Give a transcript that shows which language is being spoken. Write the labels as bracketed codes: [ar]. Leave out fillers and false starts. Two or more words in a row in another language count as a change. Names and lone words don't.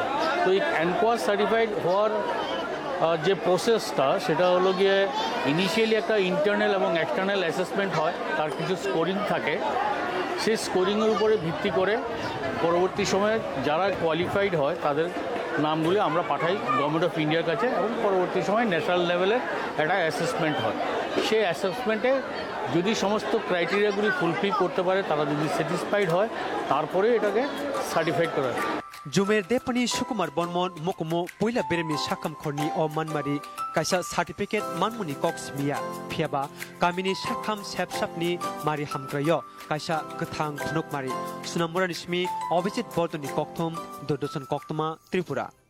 [bn] তো এই NQAS সার্টিফাইড হওয়ার যে প্রসেসটা সেটা হলো গিয়ে ইনিশিয়ালি একটা ইন্টারনাল এবং [en] external assessment [bn] হয় তার কিছু স্কোরিং থাকে সেই স্কোরিংয়ের উপরে ভিত্তি করে পরবর্তী সময়ে যারা কোয়ালিফাইড হয় তাদের নামগুলি আমরা পাঠাই গভর্নমেন্ট অফ ইন্ডিয়ার কাছে এবং পরবর্তী সময় ন্যাশনাল লেভেলের একটা অ্যাসেসমেন্ট হয় সেই অ্যাসেসমেন্টে যদি সমস্ত ক্রাইটেরিয়াগুলি ফুলফিল করতে পারে তারা যদি স্যাটিসফাইড হয় তারপরে এটাকে সার্টিফাইড করা হয় [trp] जुमेर देपनि सुकुमार बर्मन मकमो पहिला बेरेमनि साखाम खरनि अ मानमारि काइसा सार्टिफिकेट मानमुनि कक्स मिया फियाबा गामिनि साखाम सेबसाबनि मारि हामग्रायो काइसा गथां थुनुक मारि सुनामुरानि स्मि अभिजित बर्दनि कक्थम दुरदर्शन कक्तमा त्रिपुरा